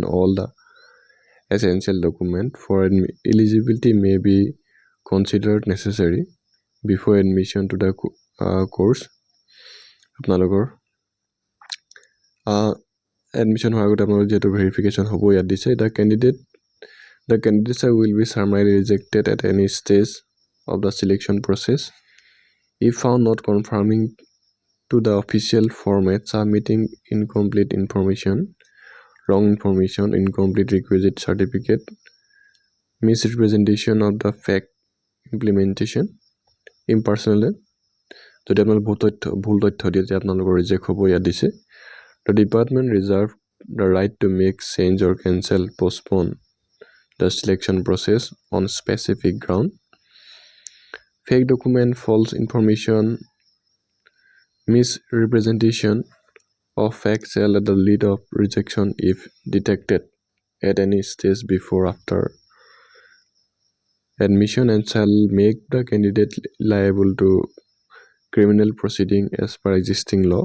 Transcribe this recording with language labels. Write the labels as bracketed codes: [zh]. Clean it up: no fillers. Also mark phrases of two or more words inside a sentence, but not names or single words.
[en] All the essential document for eligibility may be considered necessary before admission to the course. [as] আপোনালোকৰ admission হোৱাৰ আগতে আপোনালোকৰ যেটো verification হ'ব ইয়াত দিছে [en] the candidates will be summarily rejected at any stage of the selection process if found not conforming to the official format, submitting incomplete information, wrong information, incomplete requisite certificate, misrepresentation of the fact implementation, impersonal. [as] যদি আপোনালোক ভুল তথ্য দিয়ে যে আপোনালোকৰ ৰিজেক্ট হ'ব ইয়াত দিছে [en] The department reserve the right to make change or cancel, postpone the selection process on specific ground. Fake document, false information, misrepresentation of facts shall at the lead of rejection if detected at any stage before after admission and shall make the candidate liable to criminal proceeding as per existing law.